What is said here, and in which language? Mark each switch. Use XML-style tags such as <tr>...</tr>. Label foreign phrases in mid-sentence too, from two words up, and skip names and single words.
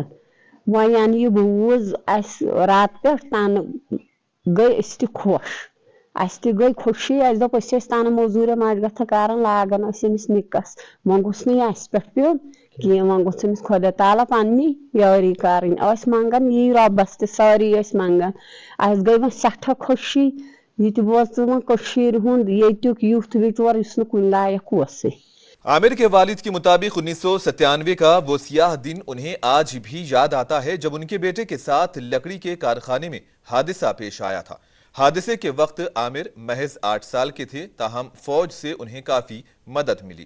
<ks>وۄنۍ یعنی یہِ بوٗز اسہِ راتہٕ پٮ۪ٹھ تنہٕ گٔے أسۍ تہِ خۄش، اسہِ تہِ گٔے خوشی، اسہِ دوٚپ أسۍ ٲسۍ تنہٕ موٚزوٗریا مشگتھا کران، لاگان ٲسۍ أمِس نِکس، وۄنۍ گوٚژھ نہٕ یہِ اسہِ پٮ۪ٹھ پیوٚن کینٛہہ، وۄنۍ گوٚژھ أمِس خۄدا تعالیٰ پننی یٲری کرٕنۍ۔ ٲسۍ منگان یی رۄبس تہِ، سٲری ٲسۍ منگان، اسہِ گٔے وۄنۍ سٹھاہ خوشی، یہِ تہِ بوزٕ وۄنۍ کٔشیٖرِ ہُنٛد ییٚتیُک یُتھ بِچور یُس نہٕ کُنہِ لایق اوسُے۔</ks> <ur>عامر کے والد کے مطابق 1997 کا وہ سیاہ دن انہیں آج بھی یاد آتا ہے جب ان کے بیٹے کے ساتھ لکڑی کے کارخانے میں حادثہ پیش آیا تھا۔ حادثے کے وقت عامر محض 8 سال کے تھے، تاہم فوج سے انہیں کافی مدد ملی۔</ur>